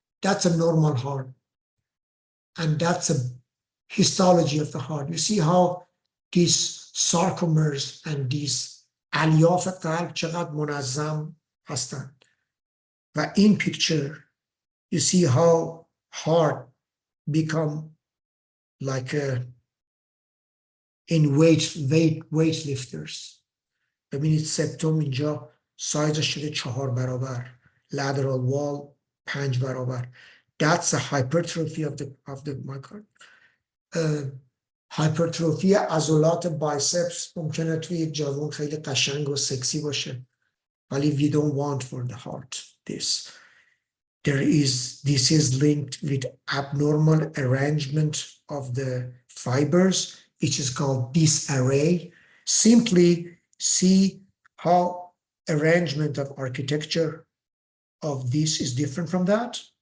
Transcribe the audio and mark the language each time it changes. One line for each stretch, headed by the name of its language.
English: That's a normal heart. And that's a histology of the heart. You see how these sarcomeres and these
Persian: الیاف قلب چقدر منظم هستند.
English: و in picture, you see how heart become like in weightlifters.
Persian: ببینید سپتوم اینجا سایزش شده 4 برابر.
English: Lateral wall 5 برابر. That's a hypertrophy of the myocardium.
Persian: هایپرتروفی عضلات بایسپس ممکنه توی یک جوان خیلی قشنگ و سکسی باشه.
English: ولی we don't want for the heart this. This is linked with abnormal arrangement of the fibers, which is called disarray. Simply see how arrangement of architecture of this is different from that.